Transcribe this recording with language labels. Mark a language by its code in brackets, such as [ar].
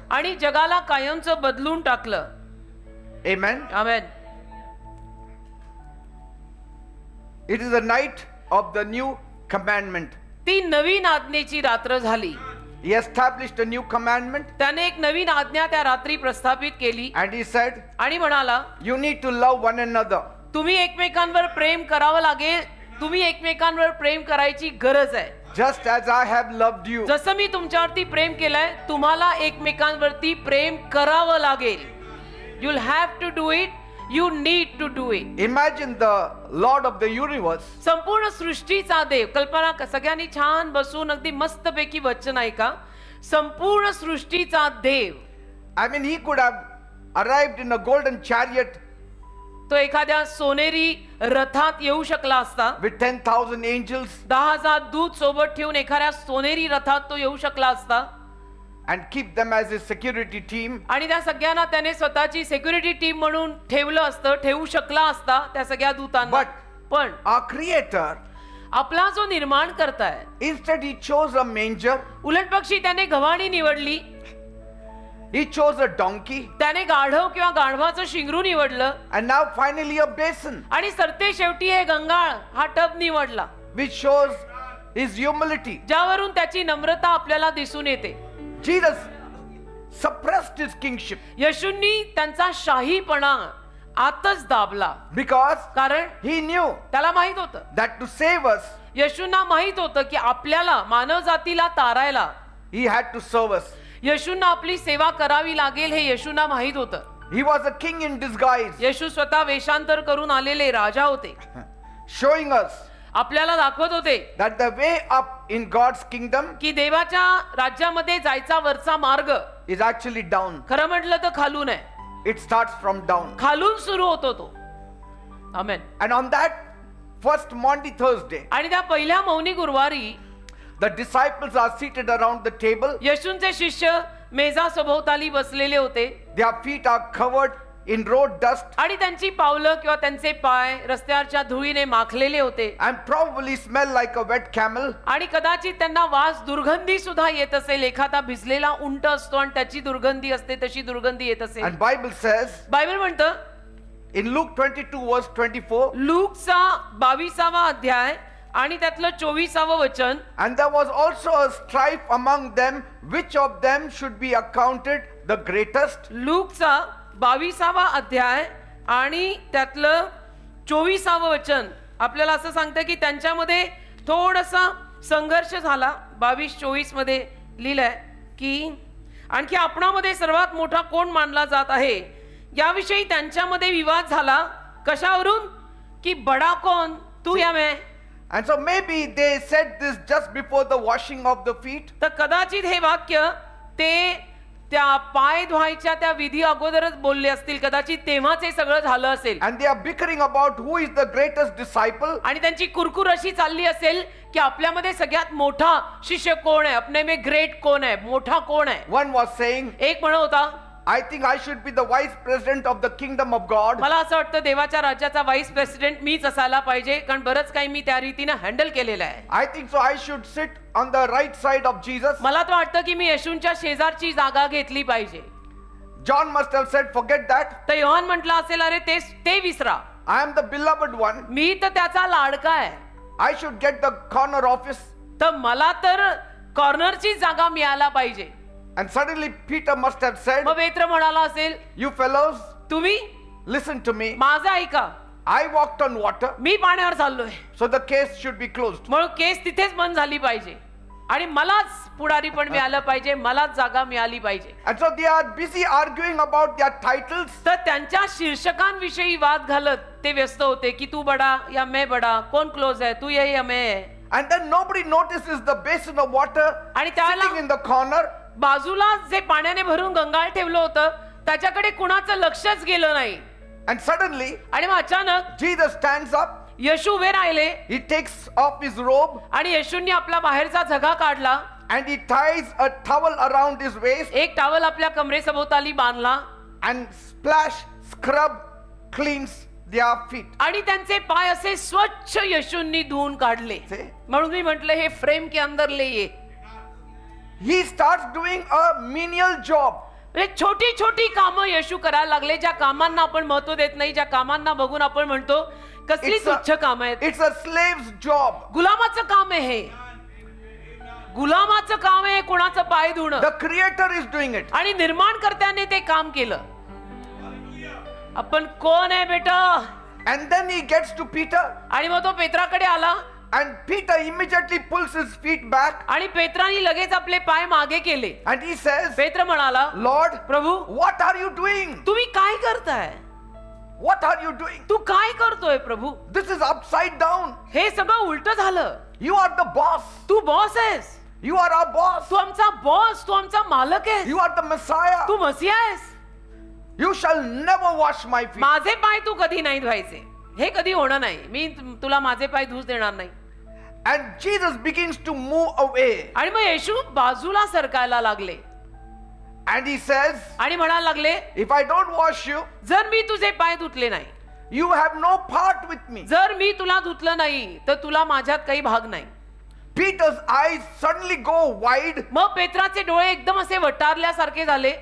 [mr] आणि जगाला कायमचं बदलून टाकलं. [en] Amen. [mr] Amen. [en] It is the night of the new commandment. [mr] ती नवीन आज्ञेची रात्र झाली. [en] He established a new commandment [mr] त्याने एक नवीन आज्ञा त्या रात्री प्रस्थापित केली [en] and he said, [mr] आणि म्हणाला, [en] you need to love one another. [mr] तुम्ही एकमेकांवर प्रेम करावं लागेल. तुम्ही एकमेकांवर प्रेम करायची गरज आहे. [en] Just as I have loved you. [mr] जसं मी तुमच्यावरती प्रेम केलंय, तुम्हाला एकमेकांवरती प्रेम करावं लागेल. [en] You'll have to do it. You need to do it. Imagine the Lord of the universe [mr] संपूर्ण सृष्टीचा देव. कल्पना सगळ्यांनी छान बसून अगदी मस्तपैकी वचन ऐका. संपूर्ण सृष्टीचा देव. [en] I mean, he could have arrived in a golden chariot [mr] तो एखाद्या सोनेरी रथात येऊ शकला असता. [en] with 10,000 angels [mr] 10,000 दूत सोबत ठेवून एखाद्या सोनेरी रथात तो येऊ शकला असता [en] and keep them as his security team. [mr] आणि त्या सगळ्यांना त्याने स्वतःची सिक्युरिटी टीम म्हणून ठेवलं असतं, ठेवू शकला असता त्या सगळ्या दूतांना. पण [en] Our creator, [mr] आपला जो निर्माण करताय, [en] instead he chose a manger, [mr] उलट पक्षी त्याने गव्हाणी निवडली. [en] he chose a donkey, [mr] त्याने गाढव किंवा गाढवाचं शिंगरू निवडलं [en] and now finally a basin, [mr] आणि सरते शेवटी हे गंगाळ हा टब निवडला, [en] which shows his humility. [mr] ज्यावरून त्याची नम्रता आपल्याला दिसून येते. [en] Jesus suppressed his kingship [mr] येशूंनी त्यांचा शाहीपणा आतच दाबला, [en] because [mr] कारण [en] he knew [mr] त्याला माहित होतं, [en] that to save us, [mr] येशूंना माहित होतं की आपल्याला मानव जातीला तारायला [en] he had to serve us. [mr] येशूंना आपली सेवा करावी लागेल हे येशूंना माहित होतं. [en] He was a king in disguise, [mr] येशू स्वतः वेषांतर करून आलेले राजा होते. [en] showing us [mr] आपल्याला दाखवत होते [en] that the way up in God's kingdom [mr] की देवाच्या राज्यामध्ये जायचा वरचा मार्ग [en] is actually down. [mr] खरं म्हटलं तर खालून आहे. [en] It starts from down. [mr] खालून सुरू होतो तो. आमेन. [en] And on that first Maundy Thursday, [mr] आणि त्या पहिल्या मौनी गुरुवारी [en] the disciples are seated around the table. [mr] येशूंचे शिष्य मेजा सभोवताली बसलेले होते [en] Their feet are covered in road dust [mr] आणि त्यांची पावलं किंवा त्यांचे पाय रस्त्यावरच्या धुळीने माखलेले होते [en] and probably smell like a wet camel. [mr] आणि कदाचित त्यांना वास दुर्गंधी सुद्धा येत असेल. एखादा भिजलेला उंट असतो आणि त्याची दुर्गंधी असते, तशी दुर्गंधी येत असेल. [en] And Bible says [mr] बायबल म्हणतं [en] in Luke 22 verse 24, [mr] लूकचा 22वा अध्याय आणि त्यातलं 24वं वचन, [en] and there was also a strife among them which of them should be accounted the greatest. [mr] लूकचा 22वा अध्याय आणि त्यातलं 24वं वचन आपल्याला असं सांगतं की त्यांच्यामध्ये थोडासा संघर्ष झाला. 22-24 मध्ये लिहिलंय की आणखी आपणामध्ये सर्वात मोठा कोण मानला जात आहे याविषयी त्यांच्यामध्ये विवाद झाला. कशावरून? की [hi] बडा कोण, तू या मैं. [en] And so maybe they said this just before the washing of the feet. [mr] तर कदाचित हे वाक्य ते त्या पाय धुवायच्या त्या विधी अगोदरच बोलले असतील. कदाचित तेव्हाच हे सगळं झालं असेल. [en] And they are bickering about who is the greatest disciple. [mr] आणि त्यांची कुरकुर अशी चालली असेल की आपल्यामध्ये सगळ्यात मोठा शिष्य कोण आहे, [hi] अपने में ग्रेट [mr] कोण आहे, मोठा कोण आहे. [en] One was saying, [mr] एक म्हणत होता, [en] I think I should be the vice president of the kingdom of God. [mr] मला असं वाटतं देवाच्या राज्याचा व्हाईस प्रेसिडेंट मीच असायला पाहिजे, कारण बरंच काही मी त्या रीतीने हँडल केलेलं आहे. [en] I think so I should sit on the right side of Jesus. [mr] मला तर वाटतं की मी येशूंच्या शेजारची जागा घेतली पाहिजे. [en] John must have said, forget that. [mr] तर योहान म्हटलं असेल, अरे ते विसरा, [en] I am the beloved one. [mr] मी तर त्याचा लाडका आहे. [en] I should get the corner office. [mr] तर मला तर कॉर्नरची जागा मिळायला पाहिजे. [en] And suddenly Peter must have said, [mr] मग पेत्र म्हणाला असेल, [en] you fellows, [mr] तुम्ही [en] listen to me. [mr] माझं ऐका, [en] I walked on water, [mr] मी पाण्यावर चाललोय, [en] so the case should be closed. [mr] म्हणून केस तिथेच बंद झाली पाहिजे आणि मलाच पुढारी पण मिळालं पाहिजे, मलाच जागा मिळाली पाहिजे. [en] And so they are busy arguing about their titles. [mr] तर त्यांच्या शीर्षकांविषयी वाद घालत ते व्यस्त होते की [hi] तू बडा या मैं बडा, [mr] कोण क्लोज आहे, [hi] तू ये या मैं [mr] आहे. [en] And then nobody notices the basin of water [mr] आणि त्यावेळेला [en] sitting in the corner. [mr] बाजूला जे पाण्याने भरून गंगाळ ठेवलं होतं त्याच्याकडे कुणाचं लक्षच गेलं नाही. [en] And suddenly [mr] आणि मग अचानक [en] Jesus stands up. [mr] येशू उभे राहिले [en] He takes off his robe [mr] आणि येशूंनी आपला बाहेरचा झगा काढला. [en] and he ties a towel around his waist [mr] एक टावल आपल्या कमरेसभोवताली बांधला [en] and scrub cleans their feet. [mr] आणि त्यांचे पाय असे स्वच्छ येशूंनी धुवून काढले. [en] See? [mr] म्हणून मी म्हटलं हे [hi] फ्रेम के अंदर ले ये. [en] He starts doing a menial job. [mr] छोटी छोटी कामं येशू करायला लागले, ज्या कामांना आपण महत्व देत नाही, ज्या कामांना बघून आपण म्हणतो कसली तुच्छ काम आहेत. [en] It's a slave's job. [mr] गुलामाचं काम आहे हे, गुलामाचं काम आहे कोणाचं पाय धुणं. [en] The creator is doing it. [mr] आणि निर्माणकर्त्याने ते काम केलं. आपण कोण आहे बेटा? [en] And then he gets to Peter [mr] आणि मग तो पेत्राकडे आला [en] and Peter immediately pulls his feet back [mr] आणि पेत्राने लगेच आपले पाय मागे केले. [en] and he says, [mr] पेत्र म्हणाला, [en] Lord, [mr] Prabhu [en] what are you doing? [mr] तुम्ही काय करताय? [en] What are you doing? [mr] तू काय करतोय प्रभू? [en] This is upside down. [mr] हे सगळं उलट झालं. [en] You are the boss. [mr] Tu boss आहेस, [en] You are our boss. [mr] तू आमचा बॉस, तू आमचा मालक आहेस, [en] You are the Messiah. [mr] तू मसीहा आहेस. [en] You shall never wash my feet. [mr] माझे पाय तू कधी नाही धुवायचे, हे कधी होणार नाही. मी तुला माझे पाय धुवूच देणार नाही. [en] And Jesus begins to move away. [mr] आणि मग येशू बाजूला सरकायला लागले [en] And he says, [mr] आणि म्हणायला लागले, [en] if I don't wash you, [mr] जर मी तुझे पाय धुतले नाही, [en] you have no part with me. [mr] जर मी तुला धुतलं नाही तर तुला माझ्यात काही भाग नाही. [en] Peter's eyes suddenly go wide [mr] मग पेत्राचे डोळे एकदम असे वटारल्यासारखे झाले